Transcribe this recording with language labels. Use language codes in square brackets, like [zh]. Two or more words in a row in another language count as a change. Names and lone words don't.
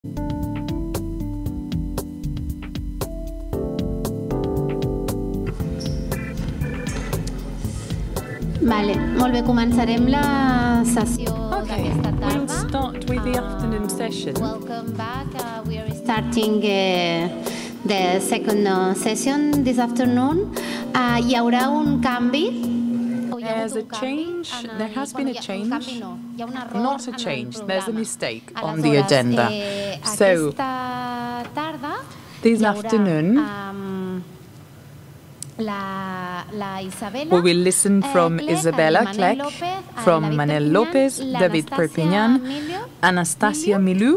[ca] Vale, molt bé, començarem la sessió d'aquesta tarda. [en] We'll start with the afternoon session. Welcome back. We are starting the second session this afternoon. [ca] Hi haurà un canvi. [en] There's a change. There has been a change. Not a change. There's a mistake on the agenda. So, this afternoon, we will listen from Isabella Clec, from Manel Lopez, David Perpignan, Anastasia Milou.